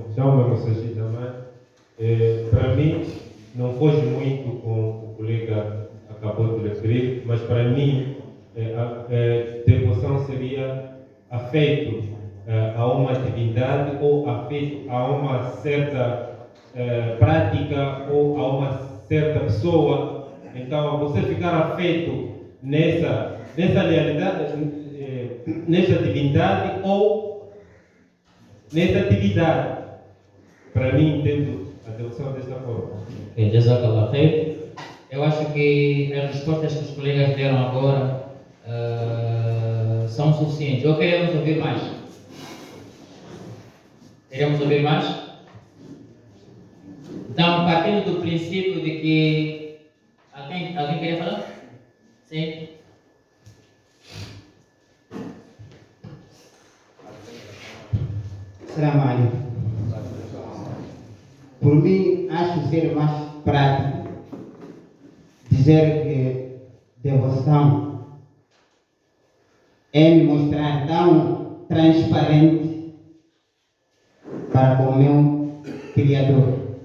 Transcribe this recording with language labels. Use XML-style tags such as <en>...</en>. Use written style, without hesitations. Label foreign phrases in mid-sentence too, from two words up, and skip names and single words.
<pt>Chamo-me Moussachi também. Para mim, não foge muito com o colega acabou de referir, mas para mim, devoção seria afeto a uma divindade ou afeto a uma certa prática ou a uma certa pessoa. Então, você ficar afeto nessa lealidade, nessa divindade ou nessa atividade. Para mim, entendo a devoção desta forma. Ok,</pt> <ar>جزاك الله خير.</ar> <pt>Eu acho que as respostas que os colegas deram agora são suficientes. Ou queremos ouvir mais? Queremos ouvir mais? Então, partindo do princípio de que... Alguém queria falar? Sim.</pt> <ar>السلام عليكم.</ar> <pt>Por mim, acho ser mais prático dizer que devoção é me mostrar tão transparente para com o meu Criador,</pt>